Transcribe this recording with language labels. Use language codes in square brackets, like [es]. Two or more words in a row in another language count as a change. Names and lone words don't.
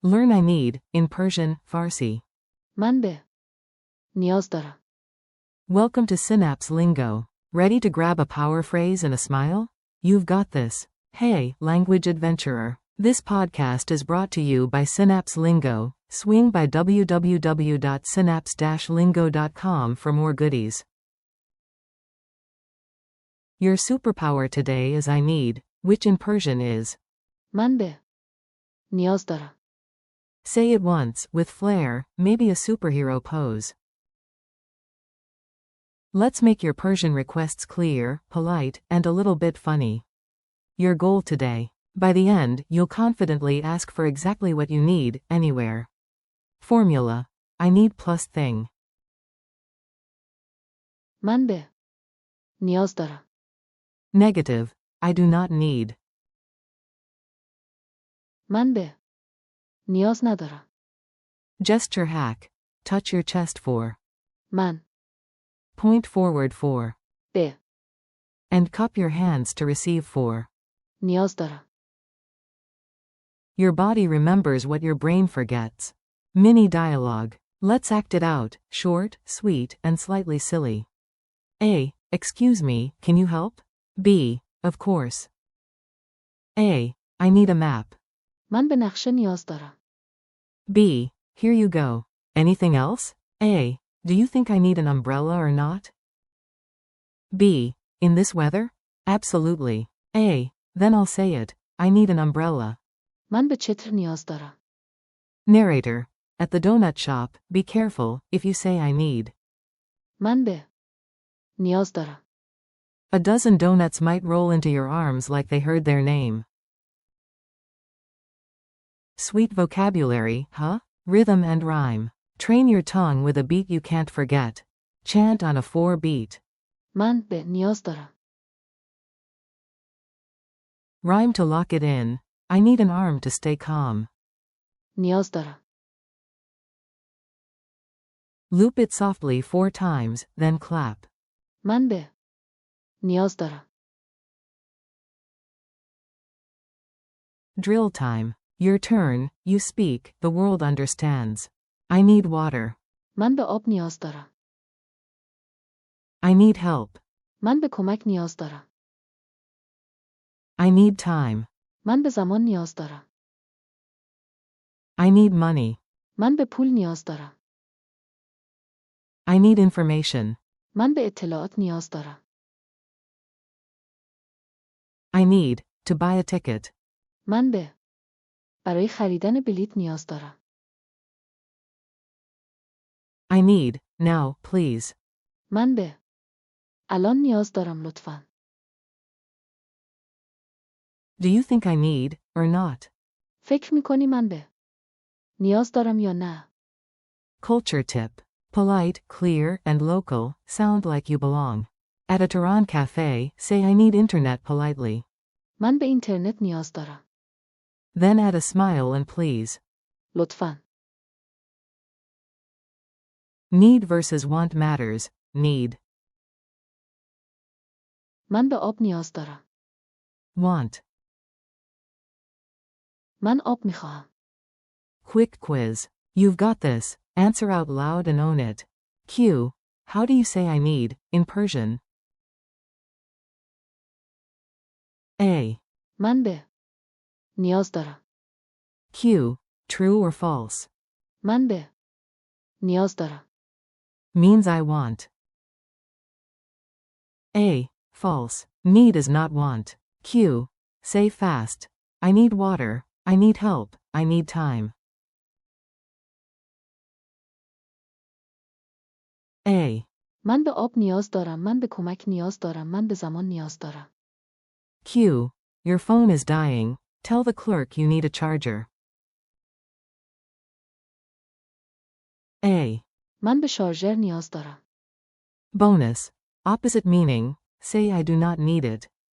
[en] Learn I need, in Persian, Farsi. [fa] من به نیاز دارم. [en] Welcome to Synapse Lingo. Ready to grab a power phrase and a smile? You've got this. Hey, language adventurer. This podcast is brought to you by Synapse Lingo. Swing by www.synapse-lingo.com for more goodies. Your superpower today is I need, which in Persian is. [fa] من به نیاز دارم. [en] Say it once, with flair, maybe a superhero pose. Let's make your Persian requests clear, polite, and a little bit funny. Your goal today. By the end, you'll confidently ask for exactly what you need, anywhere. Formula. I need plus thing. [fa] من به نیاز دارم. [en] Negative. I do not need. [fa] من به نیاز ندارم. [en] Gesture hack. Touch your chest for. [fa] من [en] Point forward for. [fa] به [en] And cup your hands to receive for. [fa] نیاز دارم. [en] Your body remembers what your brain forgets. Mini dialogue. Let's act it out, short, sweet, and slightly silly. A. Excuse me, can you help? B. Of course. A. I need a map. [fa] من به نقشه نیاز دارم. [en] B. Here you go. Anything else? A. Do you think I need an umbrella or not? B. In this weather? Absolutely. A. Then I'll say it. I need an umbrella. [fa] من به چتر نیاز دارم. [en] Narrator. At the donut shop, be careful if you say I need. [fa] من به نیاز دارم. [en] A dozen donuts might roll into your arms like they heard their name. Sweet vocabulary, huh? Rhythm and rhyme. Train your tongue with a beat you can't forget. Chant on a 4 beat. [fa] من به نیاز دارم. [en] Rhyme to lock it in. I need an arm to stay calm. [fa] نیاز دارم. [en] Loop it softly 4 times, then clap. [fa] من به نیاز دارم. [en] Drill time. Your turn, you speak, the world understands. I need water. [fa] من به آب نیاز دارم. [en] I need help. [fa] من به کمک نیاز دارم. [en] I need time. [fa] من به زمان نیاز دارم. [en] I need money. [fa] من به پول نیاز دارم. [en] I need information. [fa] من به اطلاعات نیاز دارم. [en] I need to buy a ticket. [fa] من به برای خریدن بلیط نیاز دارم. [en] I need now, please. [fa] من به الان نیاز دارم لطفاً. [en] Do you think I need or not? [fa] فکر می‌کنی من به نیاز دارم یا نه؟ [en] Culture tip. Polite, clear, and local, sound like you belong. At a Tehran cafe, say I need internet politely. [fa] من به اینترنت نیاز دارم. [en] Then add a smile and please. [fa] لطفاً. [en] Need versus want matters. Need. [fa] من به آب نیاز دارم. [en] Want. [fa] من آب می‌خواهم. [en] Quick quiz. You've got this. Answer out loud and own it. Q. How do you say I need, in Persian? A. [fa] من به نیاز دارم. [en] Q. True or false? [fa] من به نیاز دارم. [en] Means I want. A. False. Need is not want. Q. Say fast. I need water. I need help. I need time. A. [fa] من به آب نیاز دارم. من به کمک نیاز دارم. من به زمان نیاز دارم. [en] Q. Your phone is dying. Tell the clerk you need a charger. A. [fa] من به شارژر نیاز دارم. [en] Bonus. Opposite meaning. Say I do not need it.